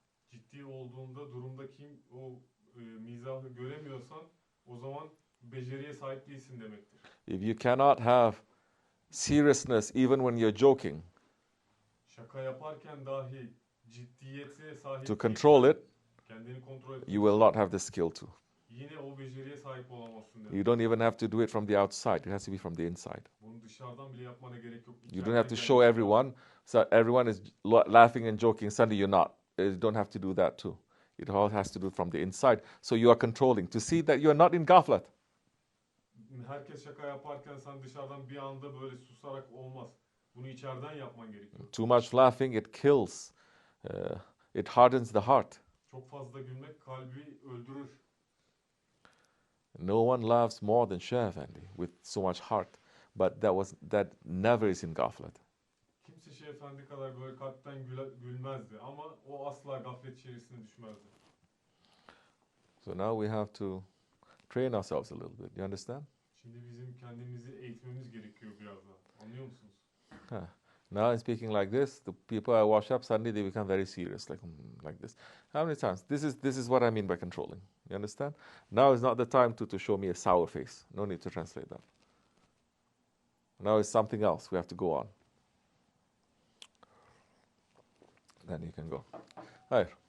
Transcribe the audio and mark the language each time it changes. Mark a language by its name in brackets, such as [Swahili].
[Turkish] Ciddi olduğunda durumdaki o mizahı göremiyorsan o zaman beceriye sahip değilsin demektir. [English] If you cannot have seriousness even when you're joking [Turkish] Şaka yaparken dahi ciddiyete sahip [English] to control it, [Turkish] kendini kontrol et. [English] you will not have the skill to. [Turkish] Yine o beceriye sahip olamazsın demek. [English] You don't even have to do it from the outside. It has to be from the inside. [Turkish] Bunu dışarıdan bile yapmana gerek yok. [English] You don't have to show everyone. So everyone is laughing and joking. Suddenly you're not. You don't have to do that too. It all has to do from the inside. So you are controlling to see that you are not in ghaflat. [Turkish] herkes şaka yaparken sen dışarıdan bir anda böyle susarak olmaz. Bunu içeriden yapman gerekiyor. [English] Too much laughing, it kills. It hardens the heart. [Turkish] Çok fazla gülmek kalbi öldürür. [English] No one laughs more than Shaykh Efendi with so much heart. But that never is in gaflet. [Turkish] Kimse Şeyh Efendi kadar böyle kalpten gülmezdi ama o asla gaflet içerisine düşmezdi. [English] So now we have to train ourselves a little bit. You understand? [Turkish] Şimdi bizim kendimizi eğitmemiz gerekiyor biraz daha. Anlıyor musunuz? [English] Now I'm speaking like this. The people I wash up, suddenly they become very serious, like this. How many times? This is what I mean by controlling. You understand? Now is not the time to show me a sour face. No need to translate that. Now it's something else. We have to go on. Then you can go. [Turkish] Hayır.